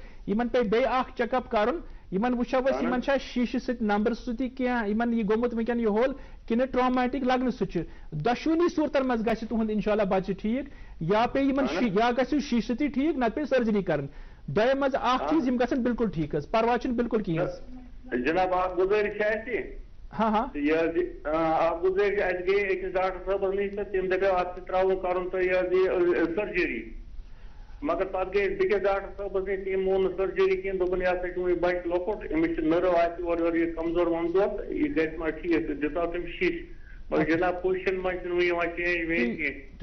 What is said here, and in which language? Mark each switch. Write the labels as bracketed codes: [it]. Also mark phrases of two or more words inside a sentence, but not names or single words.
[ks] یِمن پیٚیہِ بیٚیہِ اکھ چیک اپ کرُن. یِمن وٕچھو أسۍ یِمن چھا شیٖشہٕ سۭتۍ نمبر سۭتی کینٛہہ یِمن یہِ گوٚمُت وٕنکیٚن یہِ ہوٚل کِنہٕ ٹرامیٹِک لگنہٕ سۭتۍ چھُ. دۄشوٕنی صوٗرتن منٛز گژھِ تُہُنٛد انشاء اللہ بچہِ ٹھیٖک یا پیٚیہِ یِمن یا گژھِ شیٖشہٕ سۭتی ٹھیٖک نتہٕ پیٚیہِ سٔرجری کرٕنۍ. دۄیو منٛز اکھ چیٖز یِم گژھن بالکل ٹھیٖک حظ پرواے چھُنہٕ بالکل کِہیٖنۍ حظ. جناب اکھ گُزٲرِش چھِ اَسہِ ہاں ہاں یہ آپ گزرے اَسہِ گٔے أکِس ڈاکٹر صٲبس نِش تہٕ تٔمۍ دَپیو اَتھ چھُ ترٛاوُن کَرُن تہٕ یہ سٔرجری مگر پتہٕ گٔے بیٚکِس ڈاکٹر صٲبس نِش تٔمۍ مون نہٕ سٔرجری کِہیٖنۍ دوٚپُن یہِ ہسا چھُ وُنہِ بچہِ لۄکُٹ أمِس چھِ نٔرو آسہِ اورٕ یورٕ یہِ کمزور ومزور تہٕ یہِ گژھِ ما ٹھیٖک تہٕ دِژاو تٔمۍ شیٖش مگر جناب پُزِشن منٛز چھُنہٕ وُنہِ یِوان چینج وینج کیٚنٛہہ.